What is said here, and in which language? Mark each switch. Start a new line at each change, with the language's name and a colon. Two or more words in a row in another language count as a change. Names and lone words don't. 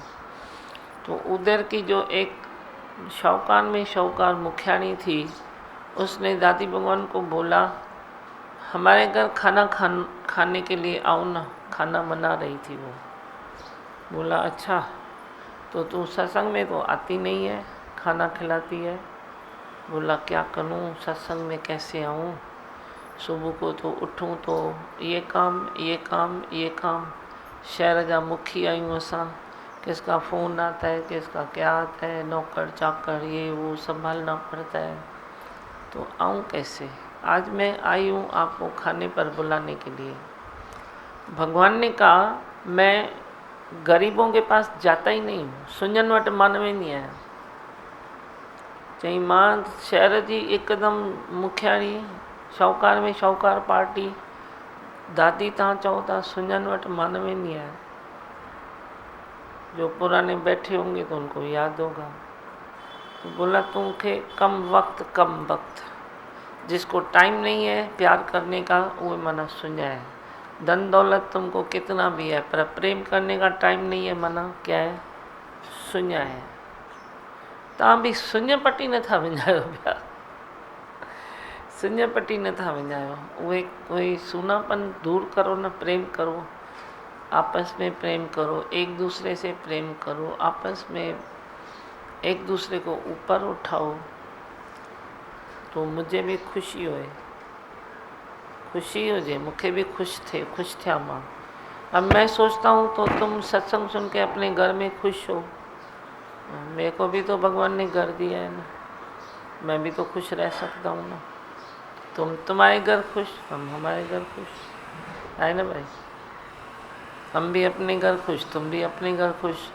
Hindi: तो उधर की जो एक शाहूकार में शाहूकार मुखियानी थी, उसने दादी भगवान को बोला हमारे घर खाने के लिए आओ ना, खाना बना रही थी वो। बोला अच्छा, तो तू सत्संग में तो आती नहीं है, खाना खिलाती है। बोला क्या करूं, सत्संग में कैसे आऊं, सुबह को तो उठूं तो ये काम ये काम ये काम,
Sindhi: शहर जा मुखी आयूं असां,
Hindi: किसका फ़ोन आता है किसका क्या आता है, नौकर चाकर ये वो संभालना पड़ता है, तो आऊं कैसे। आज मैं आई हूँ आपको खाने पर बुलाने के लिए। भगवान ने कहा मैं गरीबों के पास जाता ही नहीं हूँ,
Sindhi: सुञनि वटि मां न वेंदी आहियां। चई मां शहर जी हिकदमि मुखियाणी, शाहूकार में शाहूकार पार्टी, दादी तव्हां चओ था सुञनि वटि मां न वेंदी आहियां।
Hindi: जो पुराने बैठे होंगे तो उनको याद होगा। तो बोला तुमखे कम वक्त जिसको टाइम नहीं है प्यार करने का वो मना सुञा है। धन दौलत तुमको कितना भी है पर प्रेम करने का टाइम नहीं है, मना क्या है, सुञा है।
Sindhi: तव्हां बि सुञ पटी नथा विञायो पिया, सुञ पटी नथा विञायो।
Hindi: उहे सूनापन दूर करो न, प्रेम करो, आपस में प्रेम करो, एक दूसरे से प्रेम करो, आपस में एक दूसरे को ऊपर उठाओ तो मुझे भी खुशी होए,
Sindhi: खुशी हुजे, मूंखे भी खुश थिया मां।
Hindi: अब मैं सोचता हूँ तो तुम सत्संग सुन के अपने घर में खुश हो, मेरे को भी तो भगवान ने घर दिया है ना, मैं भी तो खुश रह सकता हूँ ना। तुम तुम्हारे घर खुश, हम हमारे घर खुश है ना भाई। हम भी अपने घर खुश, तुम भी अपने घर खुश।